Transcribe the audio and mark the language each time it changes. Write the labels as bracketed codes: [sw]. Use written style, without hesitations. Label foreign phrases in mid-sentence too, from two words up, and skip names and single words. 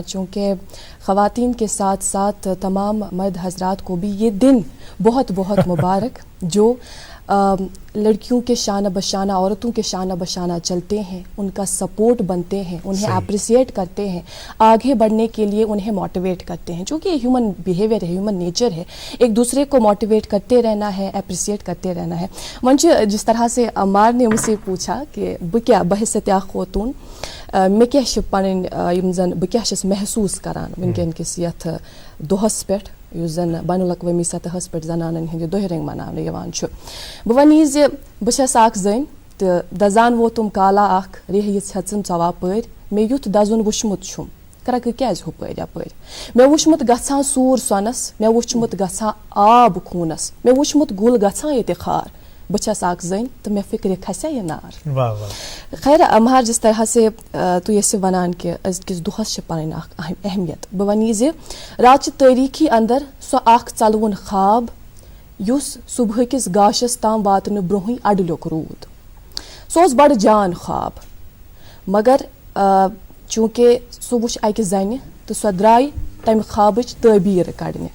[ur] چونکہ خواتین کے ساتھ ساتھ تمام مرد حضرات کو بھی یہ دن بہت بہت مبارک جو لڑکیوں کے شانہ بشانہ، عورتوں کے شانہ بشانہ چلتے ہیں، ان کا سپورٹ بنتے ہیں، انہیں اپریسیٹ کرتے ہیں، آگے بڑھنے کے لیے انہیں موٹیویٹ کرتے ہیں. چونکہ یہ ہیومن بیہیویئر ہے، ہیومن نیچر ہے، ایک دوسرے کو موٹیویٹ کرتے رہنا ہے، اپریسیٹ کرتے رہنا ہے. [ks] منچ [ur] جس طرح سے عمار نے مجھ سے پوچھا کہ [ks] بہ کیا بحثیت خواتون مے کیا پن زن بہ کیا محسوس کران ونکین کس یتھ دہس پہ یس زن بین الاقوامی سطحس پہ زنانن ہند دہ رنگ منانے یوان چھ. بہ ونی ز بہ چھس اکھ زن تو دزان ووتم کالا اخ ریہ ہیژم ژواپر مے یُتھ دزُن وُچھمُت چھُم کرکہ کیازِ ہُپٲرۍ یپٲرۍ مے وُچھمُت گژھان سوٗر سۄنس مے وُچھمُت گژھان آب خوٗنس مے وُچھمُت گُل گژھان ییٚتہِ خار بہ چھس اکھ زن تو مے فکر کھسیا یہ نار. خیر عمار، [ur] جس طرح سے تو یہ [ks] ونان کہ أزکِس دۄہس چھِ پنٕنۍ اکھ اہمیت. بہ ونی ز رات چہِ تٲریٖخی اندر سۄ اکھ ژلوُن خواب یُس صبح کس گاشس تام واتنہٕ برونٛہٕے اڈلیُک روٗد. سُہ اوس بڑٕ جان خواب، مگر چونکہ سُہ وُچھ اکہِ زنہِ تہٕ سۄ درٛاے تمہِ خوابٕچ تعبیٖر کڑنہِ.